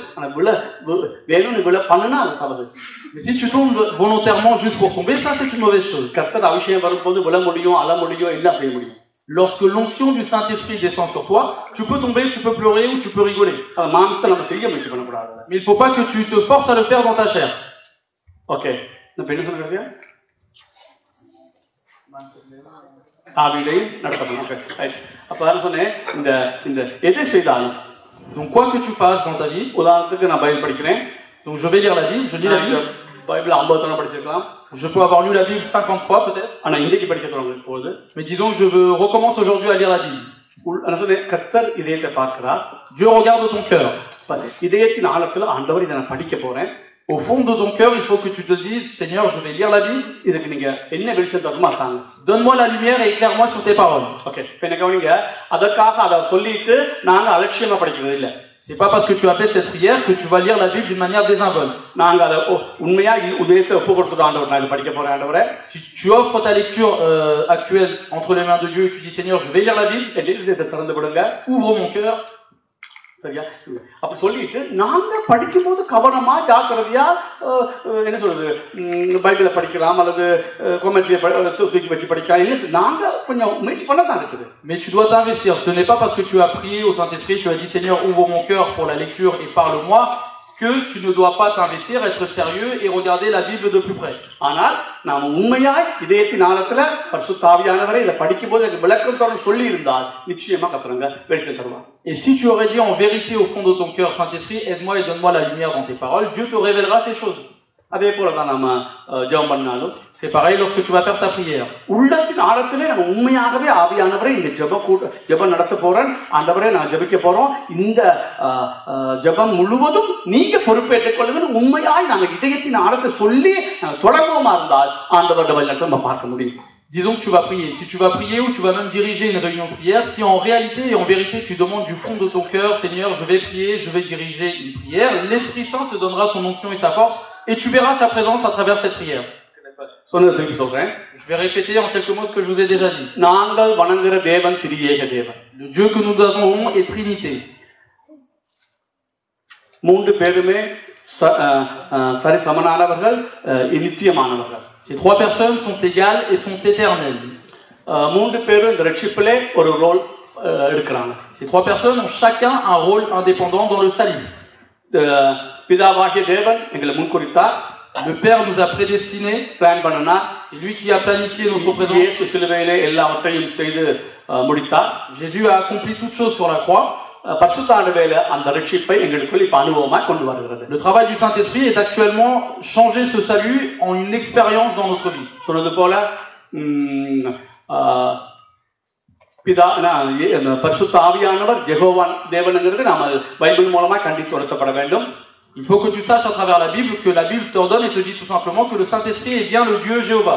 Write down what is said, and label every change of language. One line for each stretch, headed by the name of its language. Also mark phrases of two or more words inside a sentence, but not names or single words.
Tamil: ஆனா வேணும்னு விழ பண்ணுனா அது தவறு.
French: Mais si tu tombes volontairement juste pour tomber, ça c'est une mauvaise chose.
Tamil: கர்த்தர் அபிஷேகம் வரும்போது விழ முடியும், அழ முடியும், எல்லாம் செய்ய முடியும்.
French: Lorsque l'onction du Saint-Esprit descend sur toi, tu peux tomber, tu peux pleurer ou tu peux rigoler.
Tamil: அது மாம்சத்தை நம்ம செய்ய முயற்சி பண்ணக்கூடாது.
French: Mais il ne faut pas que tu te forces à le faire dans ta chair.
Tamil: ஓகே, நான் என்ன சொல்ல கடைசியா? ஆவியிலையும் நடத்தணும்.
English: OK, right.
Tamil: அப்ப நான் சொன்னேன் இந்த எதை செய்தாலும்.
French: Donc quoi que tu fasses dans ta vie,
Tamil: உதாரணத்துக்கு நான் பைபிள் படிக்கிறேன்.
French: Donc je vais lire la Bible, je lis la Bible.
Tamil: பைபிள் 50 தடவை படிச்சிருக்கலாம்.
French: Je peux avoir lu la Bible 50 fois peut-être.
Tamil: ஆனா இன்றைக்கு படிக்க தொடங்க போகுது.
French: Mais disons que je recommence aujourd'hui à lire la Bible.
Tamil: நான் சொன்னேன் கர்த்தர் இதயத்தை பார்க்கிறார்.
French: Dieu regarde ton cœur.
Tamil: இதயத்தின் ஆழத்துல ஆண்டவர் இதை நான் படிக்க போறேன்.
French: Au fond de ton cœur, il faut que tu te dises, Seigneur, je vais lire la Bible.
Tamil: இதுக்கு நீங்க என்ன வெளிச்சம் தரணுமோ தாங்க.
French: Donne-moi la lumière et éclaire-moi sur tes paroles.
Tamil: ஓகே, இப்போ என்ன கவனிங்க, அதற்காக அதை சொல்லிட்டு நாங்க அலட்சியமா படிக்கிறது இல்ல.
French: C'est pas parce que tu as fait cette prière que tu vas lire la Bible d'une manière désinvolte.
Tamil: நாங்க அதை உண்மையா இதயத்தை ஒப்பு கொடுத்துட்டு ஆண்டவர் நான் இதை படிக்க போறேன் ஆண்டவரே.
French: Si tu offres ta lecture actuelle entre les mains de Dieu et tu dis Seigneur, je vais lire la Bible,
Tamil: இதயத்தை திறந்து கொடுங்க.
French: ouvre mon cœur.
Tamil: சரியா? அப்ப சொல்லிட்டு நாங்க படிக்கும்போது கவனமா ஜாக்கிரதையா என்ன சொல்றது பைபிளை படிக்கலாம் அல்லது கமெண்ட்ரியை தூக்கி வச்சு படிக்கலாம். இல்ல நாங்க கொஞ்சம் முயற்சி பண்ண தான் இருக்குது.
French: Mais tu dois t'investir. Ce n'est pas parce que tu as prié au Saint-Esprit, tu as dit Seigneur, ouvre mon cœur pour la lecture et parle-moi, que tu ne dois pas t'investir, être sérieux et regarder la Bible de plus près.
Tamil: ஆனால் நாம உண்மையாய் இதயத்தின் ஆழத்துல பரிசுத்த ஆவியானவரே இதை படிக்கும்போது எனக்கு விளக்கம் தர சொல்லி இருந்தால் நிச்சயமா கர்த்தர் வெளிச்சம் தருவார்.
French: Et si tu aurais dit en vérité au fond de ton cœur, Saint-Esprit, aide-moi et donne-moi la lumière dans tes paroles, Dieu te révélera ces choses.
Tamil: அதே போல தான் நாம ஜெபம் பண்ணாலும்
French: c'est pareil lorsque tu vas faire ta prière.
Tamil: உள்ளத்தின் ஆழத்திலே நம்ம உண்மையாகவே ஆவியானவரே இந்த ஜெபம் நடத்த போறேன் ஆண்டவரே நான் ஜெபிக்க போறோம் இந்த ஜெபம் முழுவதும் நீங்க பொறுப்பேற்றுக் கொள்ளுங்க உண்மையாய் நாங்க இதயத்தின் ஆழத்தை சொல்லி நாங்க தொடர்போமா இருந்தால் ஆண்டவருடைய வழிநடத்தை நம்ம பார்க்க முடியும்.
French: Disons que tu vas prier. Si tu vas prier ou tu vas même diriger une réunion de prière, si en réalité et en vérité tu demandes du fond de ton cœur, Seigneur, je vais prier, je vais diriger une prière, l'Esprit Saint te donnera son onction et sa force et tu verras sa présence à travers cette prière.
Tamil: சொன்னதை திருப்பி சொல்றேன்.
French: Je vais répéter en quelques mots ce que je vous ai déjà dit.
Tamil: நாங்கள் வணங்குற தேவன் திரியேக தேவன்.
French: Le Dieu que nous adorons est Trinité.
Tamil: மூன்று பேருமே சரி சமனானவர்கள், நித்தியமானவர்கள்.
French: Ces trois personnes sont égales et sont éternelles.
Tamil: மூன்று பேரும் இந்த ரட்சிப்பிலே ஒரு ரோல் எடுக்கிறாங்க.
French: Ces trois personnes ont chacun un rôle indépendant dans le salut.
Tamil: பிதாவாகிய தேவன் எங்களை முன்குறித்தார்.
French: Le Père nous a prédestinés.
Tamil: பிளான் பண்ணினார்.
French: C'est lui qui a planifié notre présence.
Tamil: இயேசு சிலுவையிலே எல்லாவற்றையும் செய்து முடித்தார்.
French: Jésus a accompli toutes choses sur la croix.
Tamil: பரிசுத்த ஆண்டவேல அந்த ரட்சிப்பை எங்களுக்குள் இப்ப அனுபவமா கொண்டு வருகிறது.
French: Le travail du Saint-Esprit est actuellement changer ce salut en une expérience dans notre vie.
Tamil: சொன்னது போல பரிசுத்த ஆவியானவர் யெகோவா தேவனுங்கிறது நாம பைபிள் மூலமா கண்டித்து உணர்த்தப்பட வேண்டும்.
French: Il faut que tu saches à travers la Bible que la Bible t'ordonne et te dit tout simplement que le Saint-Esprit est bien le Dieu Jéhovah.